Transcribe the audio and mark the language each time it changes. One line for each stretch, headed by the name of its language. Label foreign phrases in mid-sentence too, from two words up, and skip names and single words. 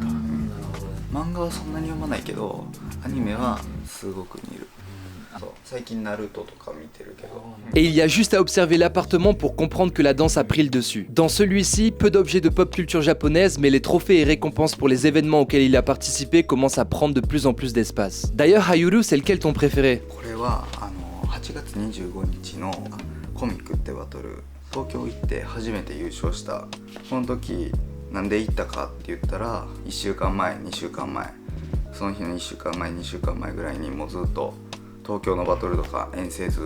Japanese: 漫画はそんなに読まないけどアニメはすごく見る。
French: Et il y a juste à observer l'appartement pour comprendre que la danse a pris le dessus. Dans celui-ci, peu d'objets de pop culture japonaise, mais les trophées et récompenses pour les événements auxquels il a participé commencent à prendre de plus en plus d'espace. D'ailleurs, Hayuru, c'est lequel ton préféré?
Japanese: これは8月25日のコミックってバトル、東京行って初めて優勝した。その時なんで行ったかって言ったら、1週間前、2週間前、その日の1週間前、2週間前ぐらいにもうずっと 東京のバトルとか遠征ず